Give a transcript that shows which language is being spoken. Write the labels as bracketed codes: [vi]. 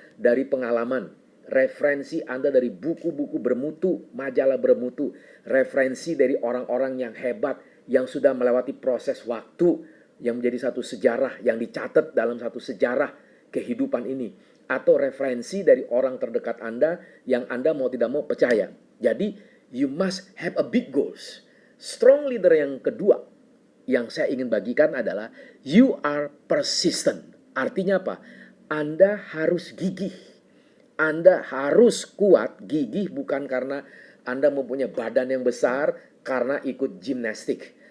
[id] dari pengalaman, referensi Anda dari buku-buku bermutu, majalah bermutu, referensi dari orang-orang yang hebat yang sudah melewati proses waktu yang menjadi satu sejarah yang dicatat dalam satu sejarah kehidupan ini, atau referensi dari orang terdekat Anda yang Anda mau tidak mau percaya. [en] Jadi you must have a big goals. Strong leader [id] yang kedua yang saya ingin bagikan adalah [en] you are persistent. [id] Artinya apa? Anda harus gigih. Anda harus kuat, gigih bukan karena Anda mempunyai badan yang besar karena ikut gimnastik.